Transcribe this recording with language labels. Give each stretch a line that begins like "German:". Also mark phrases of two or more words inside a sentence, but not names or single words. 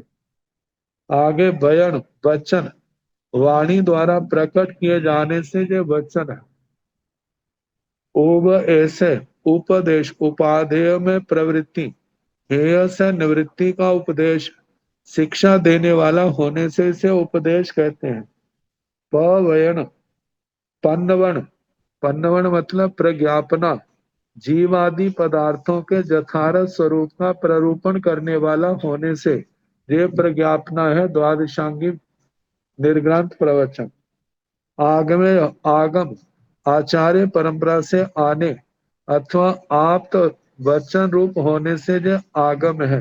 Hindi: आगे बयन वचन, वाणी द्वारा प्रकट किए जाने से जो वचन है। उब ऐसे उपदेश, उपाधेय में प्रवृत्ति, हेय से निवृत्ति का उपदेश, शिक्षा देने वाला होने से इसे उपदेश कहते हैं।
Prakrit languages: पवयन पन्नवन।
Hindi: पन्नवन मतलब प्रज्ञापना, जीव आदि पदार्थों के यथार्थ स्वरूप का प्ररूपण करने वाला होने से ये प्रज्ञापना है द्वादशांगी निर्ग्रंथ प्रवचन। आगम। आगम आचार्य परंपरा से आने अथवा आप तो वचन रूप होने से जो आगम है।